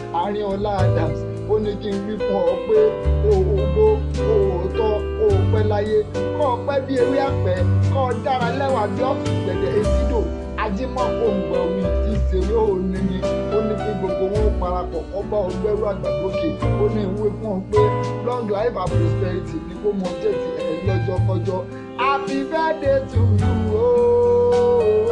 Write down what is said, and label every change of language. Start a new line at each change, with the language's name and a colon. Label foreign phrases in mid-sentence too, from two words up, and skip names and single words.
Yoruba: Àárín ọlá Adams, ó ní kí n wí fún ọ pé kó o gbó, kó o tọ́, kó o pẹ́ láyé, kó o pẹ́ bí ewé àpẹ́, kó o dára lẹ́wà bí ọ̀gbẹ̀dẹ̀ etídò. Ajímọ̀pọ̀ ń gbọ́ wí tí ṣèwé òní ni. Ó ní kí gbogbo wọn parapọ̀, kó bá ọ gbẹ́rú àgbà lókè. Ó ní ìwé fún ọ pé
English: long life and prosperity
Yoruba: ni kó mọ jẹ́ ti ẹ̀ lọ́jọ́kọ́jọ́.
English: Happy birthday to you, oh.